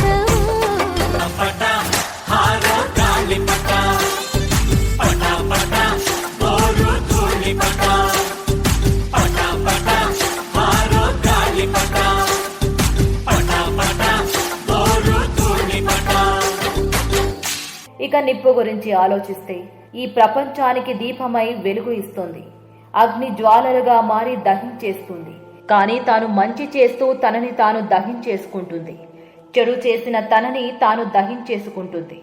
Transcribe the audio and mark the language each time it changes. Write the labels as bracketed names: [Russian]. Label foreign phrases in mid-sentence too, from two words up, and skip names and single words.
[Kannada] ಪಟ ಹಾರೋ ಗಾಳಿ ಪಟ ಪಟ ಪಟ ಬೋರು ಧೂಳಿ ಪಟ ಪಟ ಪಟ ಹಾರೋ ಗಾಳಿ ಪಟ ಪಟ ಪಟ ಬೋರು ಧೂಳಿ ಪಟ. [Telugu] ఇక నిప్పు గురించి ఆలోచిస్తే ఈ ప్రపంచానికి దీపమై వెలుగు ఇస్తుంది, అగ్ని జ్వాలలుగా మారి దహించేస్తుంది. కానీ తాను మంచి చేస్తూ తనని తాను దహించేసుకుంటుంది, చెడు చేసిన తనని తాను దహించేసుకుంటుంది.